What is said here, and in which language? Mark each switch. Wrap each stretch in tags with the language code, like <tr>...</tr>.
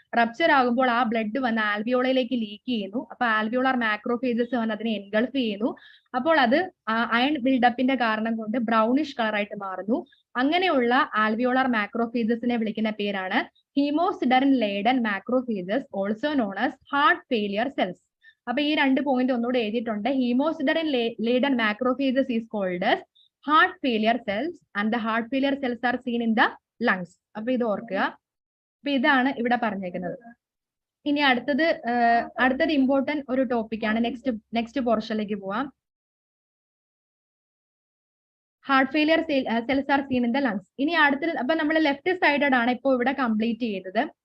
<ml>Rupture ആകുമ്പോൾ ആ blood വന്ന് ആൽവിയോളയിലേക്ക് ലീക്ക് ചെയ്യുന്നു. അപ്പൊ ആൽവിയോളാർ മാക്രോഫേജസ് വന്ന് അതിനെ എൻഗൾഫ് ചെയ്യുന്നു. അപ്പോൾ അത് അയൺ ബിൽഡപ്പിന്റെ കാരണം കൊണ്ട് ബ്രൗണിഷ് കളറായിട്ട് മാറുന്നു. അങ്ങനെയുള്ള ആൽവിയോളാർ മാക്രോഫേജസിനെ വിളിക്കുന്ന പേരാണ് ഹീമോസിഡറിൻ laden macrophages,</ml> <en>Also known as heart failure cells.</en> <ml>അപ്പൊ ഈ 2 പോയിന്റ് ഒന്നുകൂടെ എഴുതിയിട്ടുണ്ട്.</ml> <en>Haemosiderin laden macrophages is called as heart failure cells and the heart failure cells are seen in the lungs.</en> <ml>അപ്പൊ ഇത് ഓർക്കുക. അപ്പൊ ഇതാണ് ഇവിടെ പറഞ്ഞേക്കുന്നത്. ഇനി അടുത്തത് ഇമ്പോർട്ടന്റ് ഒരു ടോപ്പിക്കാണ്. നെക്സ്റ്റ് പോർഷനിലേക്ക് പോവാം.</ml> <en>Heart failure cells are seen in the lungs.</en> <ml>ഇനി അടുത്തത്, അപ്പൊ നമ്മൾ ലെഫ്റ്റ് സൈഡഡ് ആണ് ഇപ്പോൾ ഇവിടെ കംപ്ലീറ്റ് ചെയ്തത്.</ml>